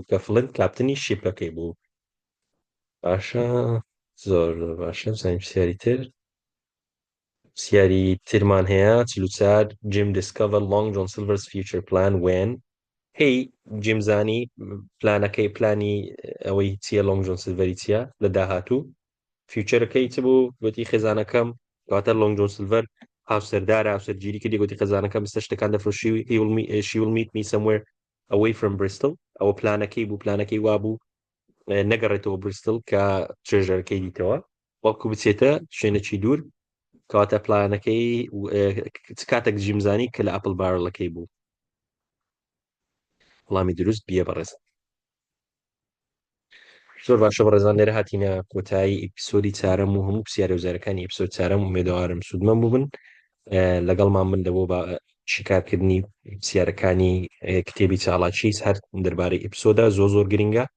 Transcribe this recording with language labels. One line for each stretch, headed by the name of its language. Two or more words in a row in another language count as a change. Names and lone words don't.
Central Kurdish: کە فلنت کاپتنی شیپەکەی بوو باشە زۆر باشە بزانین پرسیاری تر پرسیاری ترمان هەیە 44
English: Jim discovered Long John Silver's future plan when
Central Kurdish: هی جیم زانی پلانی ئەوەی چییە لۆنگ جۆن سیلڤەری چییە لە داهاتوو فیوچەرەکەی چ بوو گوتی خێزانەکەم کاتە لۆنگ جۆن سیلڤەر هاوسەردارە هاوسەرگیری کردی گوتی خێزانەکەم بیستە شتەکان دەفرۆشی
English: she will meet me somewhere away from Bristol
Central Kurdish: ئەوە پلانەکەی بوو پلانەکەی وابوو نەگەڕێتەوە بریستڵ کە ترێژەرەکەی دیتەوە وەڵکو بچێتە شوێنێکی دوور کەواتە پلانەکەی کاتێک جیمزانی کە لە ئەپل بارڵەکەی بوو وەڵامی دروست بیە بەڕێز زۆر باشە بەڕێزان لێرە هاتینە کۆتایی ئپیسۆدی چوارەم و هەموو پرسیارە وزارەکانی ئپیسۆد چوارەم ومێدەوارم سوودمەم بووبن لەگەڵمان بن لەبۆ بە شیکارکردنی پرسیارەکانی کتێبی چاڵاچیس هەر دەربارەی ئپیسۆدا زۆر گرنگە